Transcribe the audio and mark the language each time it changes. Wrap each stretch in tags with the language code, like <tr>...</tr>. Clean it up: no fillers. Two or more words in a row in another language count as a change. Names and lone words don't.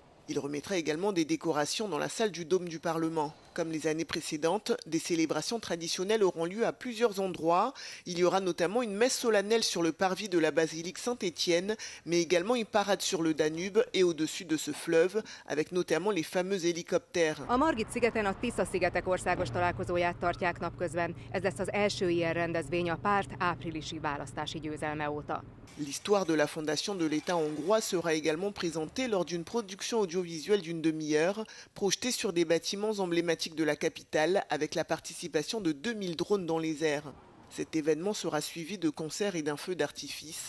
<fr>Il remettra également des décorations dans la salle du Dôme du Parlement. Comme les années précédentes, des célébrations traditionnelles auront lieu à plusieurs endroits. Il y aura notamment une messe solennelle sur le parvis de la basilique Saint-Étienne, mais également une parade sur le Danube et au-dessus de ce fleuve, avec notamment les fameux hélicoptères.</fr> <hu>A Margit-szigeten a Tisza-szigetek országos találkozóját tartják napközben. Ez lesz az első ilyen rendezvény a párt áprilisi választási győzelme óta.</hu> <fr>L'histoire de la fondation de l'État hongrois sera également présentée lors d'une production audiovisuelle d'une demi-heure, projetée sur des bâtiments emblématiques de la capitale, avec la participation de 2000 drones dans les airs. Cet événement sera suivi de concerts et d'un feu d'artifice.</fr>